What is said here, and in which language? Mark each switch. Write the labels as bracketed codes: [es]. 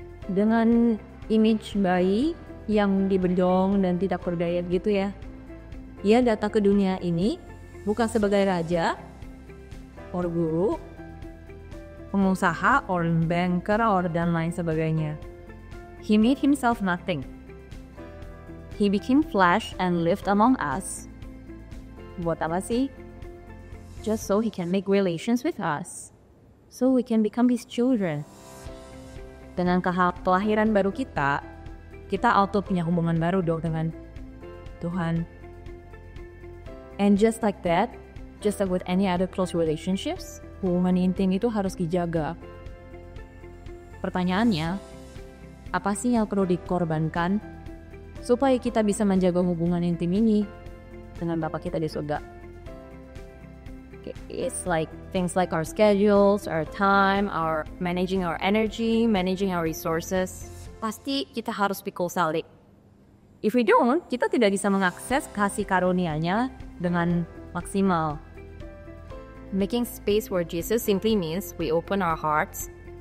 [id] Dengan image bayi yang dibedong dan tidak berdaya gitu ya. Ia datang ke dunia ini bukan sebagai raja, [en] or [id] guru, pengusaha, or banker, or dan lain sebagainya. [en] He made himself nothing. He became flesh and lived among us. [id] Buat apa sih? [en] Just so he can make relations with us. So we can become his children. [id] Dengan kelahiran baru kita auto punya hubungan baru dong dengan Tuhan. [en] And just like that, just like with any other close relationships, [id] hubungan intim itu harus dijaga. Pertanyaannya, apa sih yang perlu dikorbankan supaya kita bisa menjaga hubungan intim ini dengan Bapa kita di surga? [en] It's like things like our schedules, our time, our managing our energy, managing our resources. [id] Pasti kita harus pikul salib. [en] If we don't, [id] kita tidak bisa mengakses kasih karunia-Nya dengan maksimal. [en] Making space for Jesus simply means we open our hearts